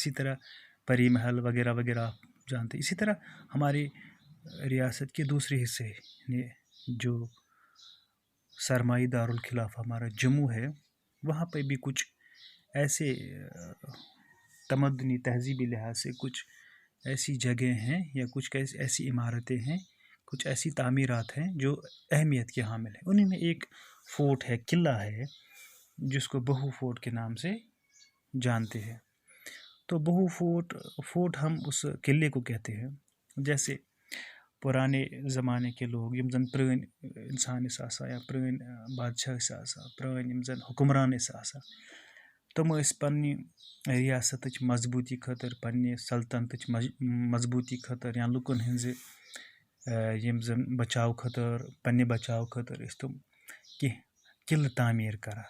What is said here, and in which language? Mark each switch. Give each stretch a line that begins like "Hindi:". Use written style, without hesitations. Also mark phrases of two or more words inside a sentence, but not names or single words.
Urdu: اسی طرح پری محل وغیرہ وغیرہ آپ جانتے ہیں. اسی طرح ہماری ریاست کے دوسرے حصے یعنی جو سرمائی دارالخلافہ ہمارا جموں ہے، وہاں پہ بھی کچھ ایسے تمدنی تہذیبی لحاظ سے کچھ ایسی جگہیں ہیں یا کچھ ایسی عمارتیں ہیں، کچھ ایسی تعمیرات ہیں جو اہمیت کے حامل ہیں. انہیں میں ایک فورٹ ہے، قلعہ ہے، جس کو بہو فورٹ کے نام سے جانتے ہیں. تو بہو فورٹ ہم اس قلعے کو کہتے ہیں. جیسے پرانے زمانے کے لوگ
Kashmiri: یم زن پرٲنۍ انسان ٲسۍ آسان یا پرٲنۍ بادشاہ ٲسۍ آسان، پرٲنۍ یم زن حکمران ٲسۍ آسان، تم ٲسۍ پننہِ ریاستٕچ مضبوٗطی خٲطرٕ، پننہِ سلطنتٕچ مضبوٗطی خٲطرٕ یا لُکن ہٕنٛزِ یم زن بچاو خٲطرٕ، پننہِ بچاو خٲطرٕ ٲسۍ تم کینٛہہ قلعہٕ تعمیٖر کران.